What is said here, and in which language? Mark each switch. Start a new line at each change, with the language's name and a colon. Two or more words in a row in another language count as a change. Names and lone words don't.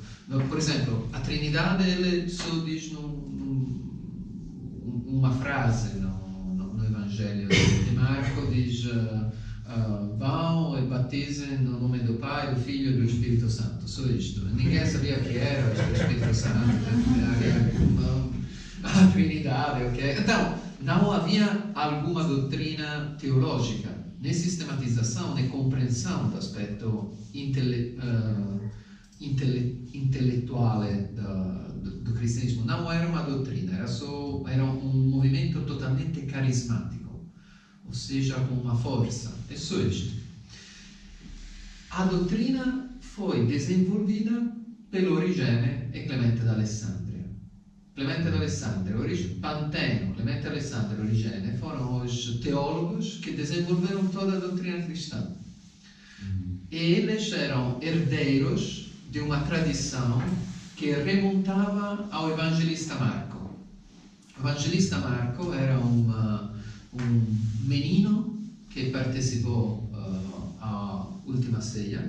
Portuguese: Por exemplo, a Trindade ele só diz uma frase no Evangelho de Marco, diz vão e batizem no nome do Pai, do Filho e do Espírito Santo. Só isto. Ninguém sabia o que era o Espírito Santo, a Trindade, ok? Então, não havia alguma doutrina teológica, nem sistematização, nem compreensão do
Italian: aspetto intellettuale
Portuguese: do cristianesimo. Não era uma doutrina, era um movimento totalmente carismático, ou seja, com uma força. É só isto. A doutrina foi desenvolvida pelo Origene e Clemente d'Alessandria. Clemente d'Alessandria, Panteno, Clemente d'Alessandria e Origene foram os teólogos que desenvolveram toda a doutrina cristã. E eles eram herdeiros de uma tradição que remontava ao evangelista Marco. O evangelista Marco era um menino que partecipou à Última Ceia.